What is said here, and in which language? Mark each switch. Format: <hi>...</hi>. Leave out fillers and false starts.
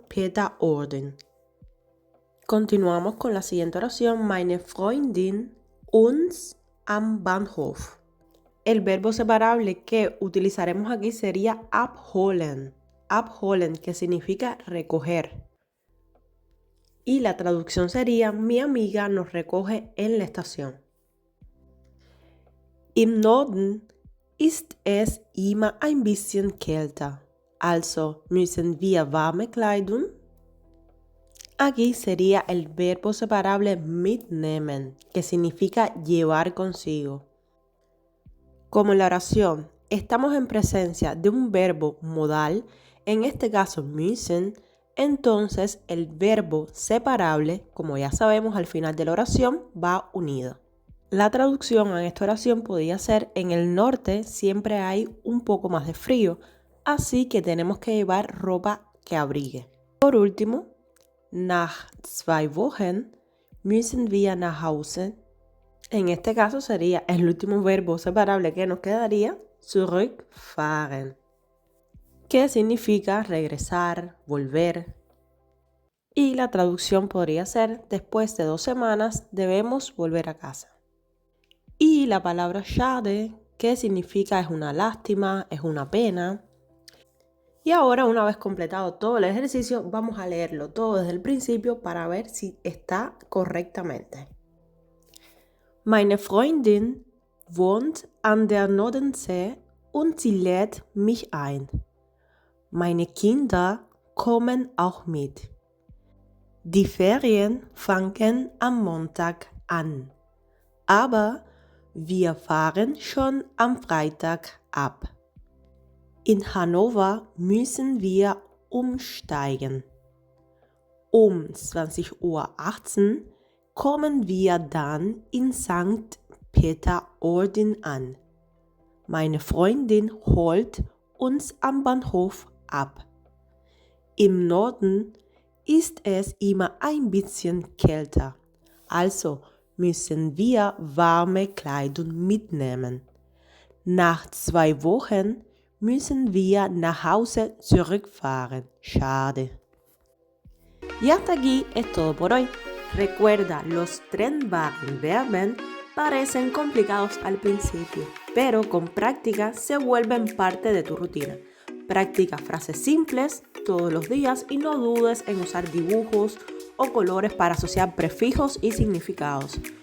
<es>Peter-Ording. Continuamos con la siguiente oración:</es> <de>meine Freundin uns am Bahnhof.</de> <es>El verbo separable que utilizaremos aquí sería abholen. Abholen, que significa recoger. Y la traducción sería: mi amiga nos recoge en la estación.</es> <de>Im Norden ist es immer ein bisschen kälter, also müssen wir warme Kleidung.</de> <es>Aquí sería el verbo separable mitnehmen, que significa llevar consigo. Como en la oración estamos en presencia de un verbo modal, en este caso müssen, entonces el verbo separable, como ya sabemos al final de la oración, va unido. La traducción en esta oración podría ser: en el norte siempre hay un poco más de frío, así que tenemos que llevar ropa que abrigue. Por último,</es> <de>nach 2 Wochen müssen wir nach Hause.</de> <es>En este caso sería el último verbo separable que nos quedaría: zurückfahren, que significa regresar, volver. Y la traducción podría ser: después de 2 semanas debemos volver a casa. Y la palabra schade, que significa es una lástima, es una pena. Y ahora, una vez completado todo el ejercicio, vamos a leerlo todo desde el principio para ver si está correctamente.</es> <de>Meine Freundin wohnt an der Nordsee und sie lädt mich ein. Meine Kinder kommen auch mit. Die Ferien fangen am Montag an, aber wir fahren schon am Freitag ab. In Hannover müssen wir umsteigen. Um 20:18 Uhr kommen wir dann in St. Peter-Ording an. Meine Freundin holt uns am Bahnhof ab. Im Norden ist es immer ein bisschen kälter, also müssen wir warme Kleidung mitnehmen. Nach 2 Wochen müssen wir nach Hause zurückfahren. Schade.</de> <es>Y hasta aquí es todo por hoy. Recuerda, los trennbaren Verben parecen complicados al principio, pero con práctica se vuelven parte de tu rutina. Practica frases simples todos los días y no dudes en usar dibujos o colores para asociar prefijos y significados.</es>